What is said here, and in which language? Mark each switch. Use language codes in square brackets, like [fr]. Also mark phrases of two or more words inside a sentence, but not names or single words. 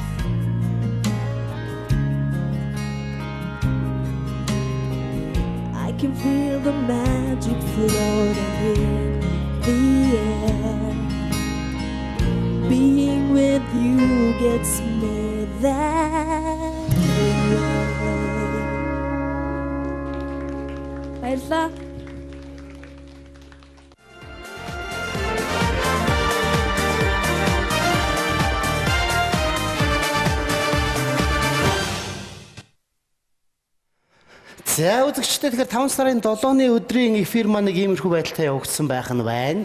[en] I can feel the magic floating in the air. Being with you gets me that way. [mn] Баярлалаа. За үзэгчдээ тэгэхээр 5 сарын 7-ны өдрийн эфир маань нэг иймэрхүү байдалтай явагдсан байх нь байна.